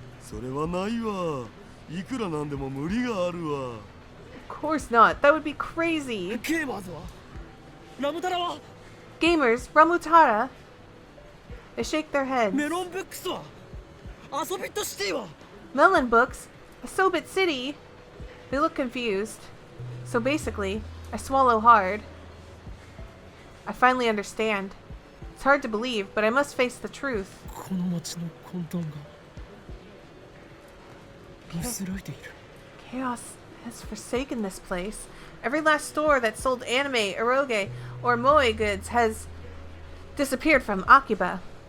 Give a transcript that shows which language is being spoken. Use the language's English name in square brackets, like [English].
[Japanese] それはないわ。いくらなんでも無理があるわ。 [English] Of course not. That would be crazy. [Japanese] ゲーマーズはラムタラは [English] Gamers, Ramutara. They shake their heads. [Japanese] メロンブックスは遊びとシティは [English] Melon Books, Asobit City. They look confused. So basically, I swallow hard. I finally understand. It's hard to believe, but I must face the truth. [Japanese] この街の混沌が薄らいでいる。 [English] Chaos has forsaken this place. Every last store that sold anime, eroge, or moe goods has disappeared from Akiba.